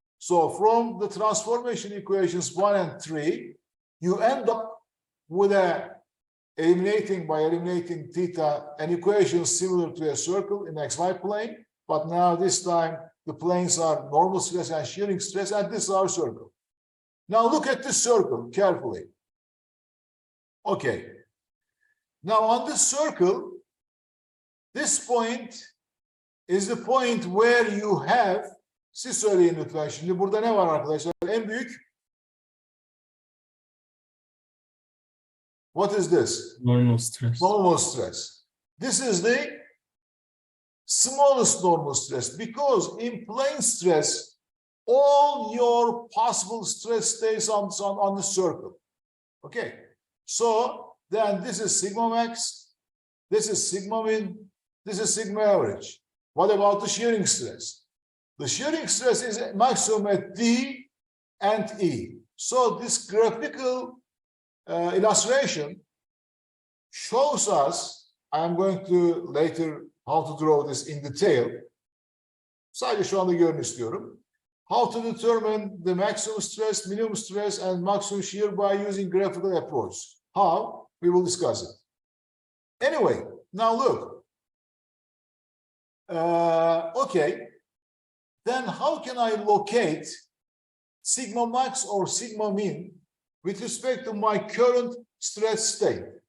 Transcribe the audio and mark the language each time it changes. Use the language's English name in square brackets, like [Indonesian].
[English] So from the transformation equations 1 and 3, you end up with by eliminating theta, an equation similar to a circle in xy plane, but now this time the planes are normal stress and shearing stress, and this is our circle. Now look at this circle carefully. Okay. Now on this circle, this point is the point where you have, [Turkish] siz söyleyin lütfen şimdi, burada ne var arkadaşlar? En büyük, [English] what is this? Normal stress. Normal stress. This is the smallest normal stress, because in plane stress, all your possible stress stays on the circle. Okay. So then this is sigma max, this is sigma min, this is sigma average. What about the shearing stress? The shearing stress is maximum at D and E. So this graphical illustration shows us, I'm going to later how to draw this in detail. [Turkish] Sadece şu anda görün istiyorum. [English] How to determine the maximum stress, minimum stress, and maximum shear by using graphical approach. How? We will discuss it. Anyway, now look. Okay, then how can I locate sigma max or sigma min with respect to my current stress state?